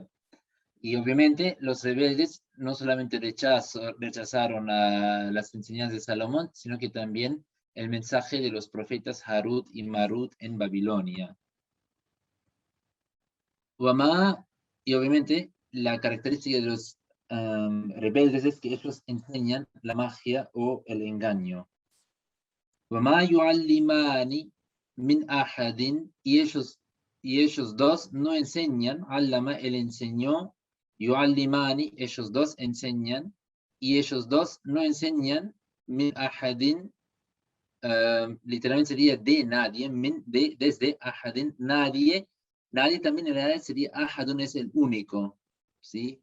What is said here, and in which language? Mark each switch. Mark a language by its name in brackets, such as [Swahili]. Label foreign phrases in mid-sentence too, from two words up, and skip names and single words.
[Spanish] Y obviamente los rebeldes no solamente rechazaron a las enseñanzas de Salomón, sino que también el mensaje de los profetas Harut y Marut en Babilonia. Y obviamente la característica de los rebeldes es que ellos enseñan la magia o el engaño. [Arabic] وَمَا يُعَلِّمَانِ من أحد, [Spanish] y ellos dos no enseñan, allama, él enseñó, yu'allimani, ellos dos enseñan, y ellos dos no enseñan, [Arabic] من أحد, [Spanish] literalmente sería de nadie, min, desde ahadin, nadie también en realidad sería ahadun, es el único, ¿sí?